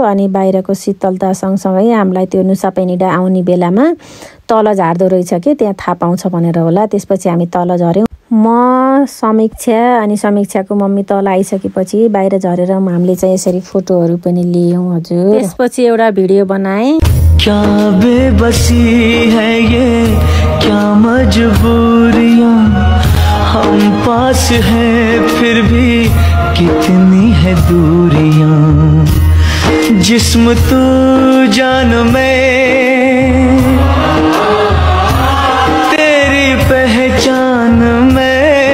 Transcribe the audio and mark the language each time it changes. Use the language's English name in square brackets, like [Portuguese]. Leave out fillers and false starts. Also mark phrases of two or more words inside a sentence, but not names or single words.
[Nepali] अनि बाहिरको शीतलता सँगसँगै हामीलाई त्यो नुसा पेनिडा आउने बेलामा तल झार्दो रहेछ कि, त्यहाँ थाहा पाउँछ भनेर होला। त्यसपछि हामी तल झऱ्यौँ। म समीक्षा अनि समीक्षाको मम्मी तल आइसकेपछि बाहिर झरेर हामीले चाहिँ यसरी फोटोहरू पनि लियौँ हजुर। त्यसपछि एउटा भिडियो बनाएँ। [Hindi] क्या बेबसी है ये, क्या मजबूरियां, हम पास हैं फिर भी कितनी है दूरियां। जिस्म तू जान में, तेरी पहचान में,